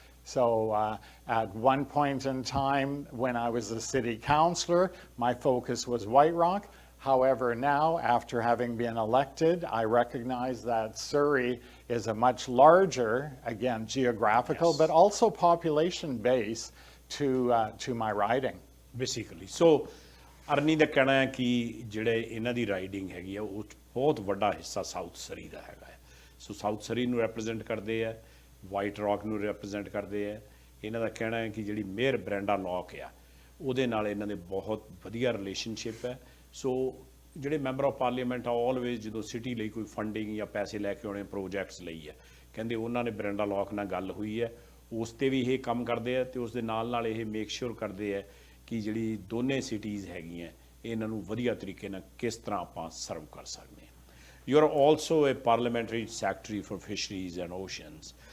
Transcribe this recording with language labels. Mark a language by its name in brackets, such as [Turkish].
[English] So at one point in time when I was a city councillor, my focus was White Rock. However, now, after having been elected, I recognize that Surrey is a much larger, again, geographical, but also population base to my riding. Basically. [Punjabi] So, Arni ਦਾ ਕਹਿਣਾ ਹੈ ਕਿ ਜਿਹੜੇ ਇਹਨਾਂ ਦੀ riding ਹੈਗੀ ਆ ਉਹ ਬਹੁਤ ਵੱਡਾ ਹਿੱਸਾ ਸਾਊਥ ਸਰੀ ਦਾ ਹੈਗਾ ਹੈ। ਸੋ ਸਾਊਥ ਸਰੀ ਨੂੰ ਰੈਪਰੈਜ਼ੈਂਟ ਕਰਦੇ ਆ, ਵਾਈਟ ਰੌਕ ਨੂੰ ਰੈਪਰੈਜ਼ੈਂਟ ਕਰਦੇ ਆ। ਇਹਨਾਂ ਦਾ ਕਹਿਣਾ ਹੈ ਕਿ ਜਿਹੜੀ ਮੇਅਰ ਬ੍ਰੈਂਡਾ ਲੌਕ ਆ ਉਹਦੇ ਨਾਲ ਇਹਨਾਂ ਦੇ ਬਹੁਤ ਵਧੀਆ ਰਿਲੇਸ਼ਨਸ਼ਿਪ ਹੈ। ਸੋ ਜਿਹੜੇ ਮੈਂਬਰ ਆਫ ਪਾਰਲੀਮੈਂਟ ਆ ਆਲਵੇਜ਼ ਜਦੋਂ ਸਿਟੀ ਲਈ ਕੋਈ ਫੰਡਿੰਗ ਜਾਂ ਪੈਸੇ ਲੈ ਕੇ ਆਉਣੇ ਪ੍ਰੋਜੈਕਟਸ ਲਈ ਹੈ, ਕਹਿੰਦੇ ਉਹਨਾਂ ਨੇ ਬਰਿੰਡਾ ਲੋਕ ਨਾਲ ਗੱਲ ਹੋਈ ਹੈ, ਉਸ 'ਤੇ ਵੀ ਇਹ ਕੰਮ ਕਰਦੇ ਆ, ਅਤੇ ਉਸ ਦੇ ਨਾਲ ਇਹ ਮੇਕ ਸ਼ੋਰ ਕਰਦੇ ਆ ਕਿ ਜਿਹੜੀ ਦੋਨੇ ਸਿਟੀਜ਼ ਹੈਗੀਆਂ ਇਹਨਾਂ ਨੂੰ ਵਧੀਆ ਤਰੀਕੇ ਨਾਲ ਕਿਸ ਤਰ੍ਹਾਂ ਆਪਾਂ ਸਰਵ ਕਰ ਸਕਦੇ ਹਾਂ। [English] You are also a parliamentary secretary for fisheries and oceans.